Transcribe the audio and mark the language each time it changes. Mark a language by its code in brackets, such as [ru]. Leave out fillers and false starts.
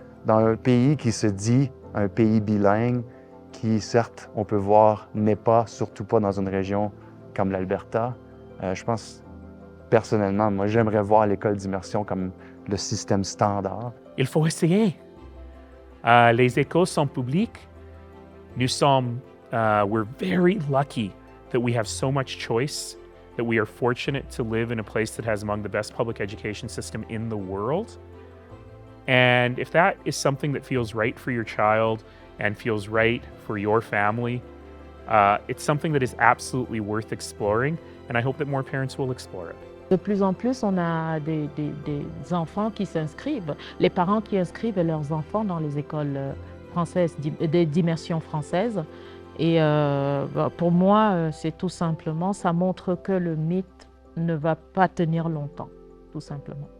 [fr] Dans un pays qui se dit un pays bilingue, qui, certes, on peut voir, n'est pas, surtout pas dans une région comme l'Alberta, je pense, personnellement, moi, j'aimerais voir l'école d'immersion comme le système standard. Il faut essayer. Les écoles sont publiques. [en] We're very lucky that we have so much choice, that we are fortunate to live in a place that has among the best public education system in the world. And if that is something that feels right for your child and feels right for your family, it's something that is absolutely worth exploring, and I hope that more parents will explore it. [fr] De plus en plus, on a des enfants qui s'inscrivent, les parents qui inscrivent leurs enfants dans les écoles françaises, d'immersion française. Et pour moi, c'est tout simplement, ça montre que le mythe ne va pas tenir longtemps, tout simplement.